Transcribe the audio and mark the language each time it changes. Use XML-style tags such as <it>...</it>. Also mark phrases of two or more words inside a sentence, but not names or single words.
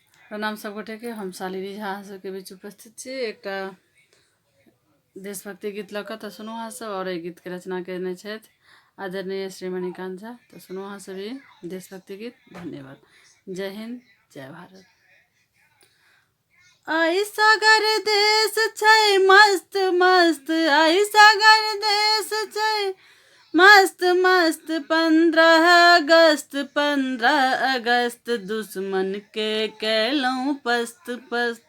<mai>प्रणाम सबगोटे के। हम शालिनी झा अहाँ सबके बीच उपस्थित छी। एक देशभक्ति गीत लऽ कऽ तऽ सुनू अहाँ सब। और एहि गीतके रचना केने छथि आदरणीय श्री मणिकांत झा। तऽ सुनू अहाँ सब ई देशभक्ति गीत। धन्यवाद। जय हिंद, जय भारत। आई सागर देश छै मस्त मस्त, आई सागर देश छै मस्त मस्त। 15 अगस्त 15 अगस्त दुश्मन के कैलौं पस्त पस्त।</mai>